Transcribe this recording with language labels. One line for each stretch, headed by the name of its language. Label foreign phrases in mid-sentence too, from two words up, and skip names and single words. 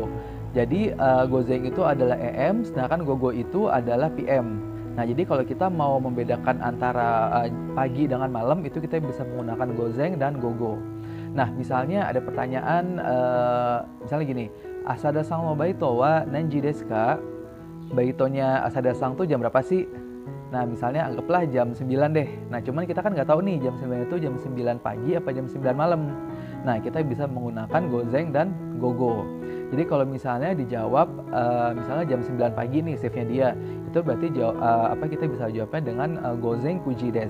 Indonesian: Jadi gozeng itu adalah AM, sedangkan gogo itu adalah PM. Nah, jadi kalau kita mau membedakan antara pagi dengan malam, itu kita bisa menggunakan gozeng dan gogo. Nah, misalnya ada pertanyaan, misalnya gini,
Japanese: 浅田さんのバイトは何時ですか?
Indonesian: Baitonya Asada sang tuh jam berapa sih? Nah, misalnya anggaplah jam 9 deh. Nah, cuman kita kan nggak tahu nih jam 9 itu jam 9 pagi apa jam 9 malam. Nah, kita bisa menggunakan gozeng dan gogo. Jadi kalau misalnya dijawab, misalnya jam 9 pagi nih shiftnya dia, itu berarti kita bisa jawabnya dengan
Japanese: 午前九時です.